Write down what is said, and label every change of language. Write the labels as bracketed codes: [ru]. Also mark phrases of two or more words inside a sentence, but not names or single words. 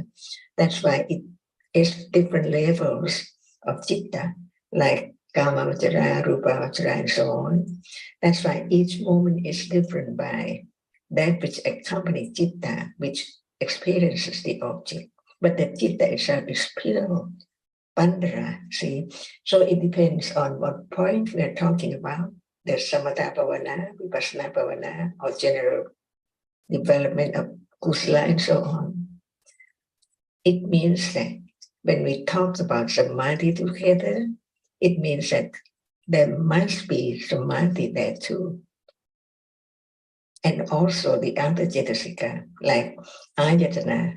[en] That's why it is different levels of citta, like Kamavachara, Rupavachara, and so on. That's why each moment is different by that which accompanies citta, which experiences the object. But the citta itself is pure, pandara, see? So it depends on what point we are talking about. [pi] The samatha bhavana, vipassana bhavana, [en] or general development of kusala and so on. It means that when we talk about samadhi together, it means that there must be samadhi there too. And also the other cetasika, like ayatana.